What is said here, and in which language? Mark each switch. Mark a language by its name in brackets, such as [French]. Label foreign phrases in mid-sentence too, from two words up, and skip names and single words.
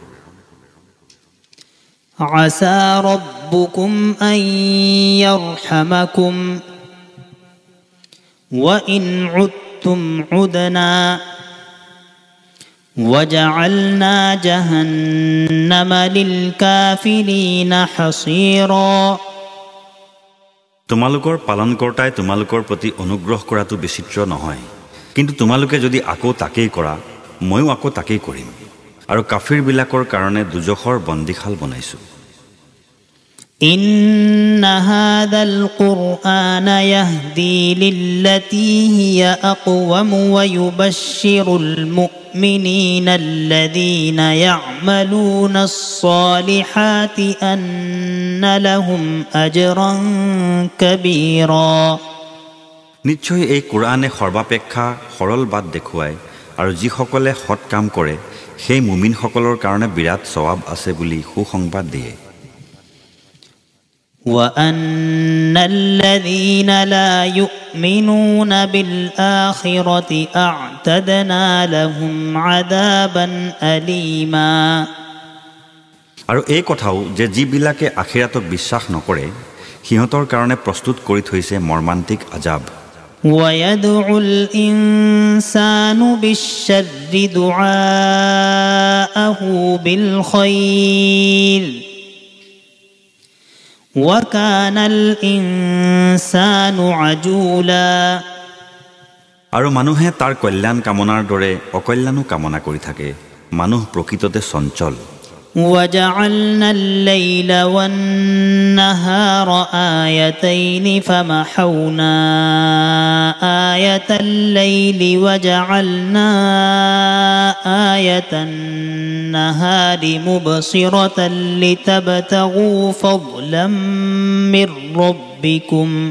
[Arabic] عسى ربكم أن يرحمكم وإن عدتم عدنا وجعلنا جهنم للكافرين حصيرا। [Assamese] তোমালোকৰ পালনকৰ্তাই তোমালোকৰ প্ৰতি অনুগ্ৰহ কৰাটো বিচিত্ৰ নহয়, কিন্তু তোমালোকে যদি আকৌ তাকেই কৰা ময়ো আকৌ তাকেই কৰিম। আৰু কাফিৰবিলাকৰ কাৰণে দুজখৰ বন্দীশাল বনাইছো [Arabic] إن هذا القرآن يهدي للتي هي أقوم ويبشر المؤمنين الذين يعملون الصالحات أن لهم أجرا كبيرا [Assamese] নিশ্চয় এই কোৰআনে সৰ্বাপেক্ষা সৰল বাট দেখুৱায় আৰু যিসকলে সৎ কাম কৰে সেই মুমিনসকলৰ কাৰণে বিৰাট সৱাব আছে বুলি সুসংবাদ দিয়ে [Arabic] وأن الذين لا يؤمنون بالآخرة أعتدنا لهم عذابا أليما [Assamese] আৰু এই কথাও যে যিবিলাকে আখিৰাতক বিশ্বাস নকৰে সিহঁতৰ কাৰণে প্ৰস্তুত কৰি থৈছে মৰ্মান্তিক আজাব [Arabic] ويدعو الإنسان بالشر دعاءه بالخير وكان الإنسان عجولا [Assamese] আৰু মানুহে তাৰ কল্যাণ কামনাৰ দৰে অকল্যাণো কামনা কৰি থাকে মানুহ প্ৰকৃততে চঞ্চল [Arabic] وجعلنا الليل والنهار آيتين فمحونا آية الليل وجعلنا آية النهار مبصرة لتبتغوا فضلا من ربكم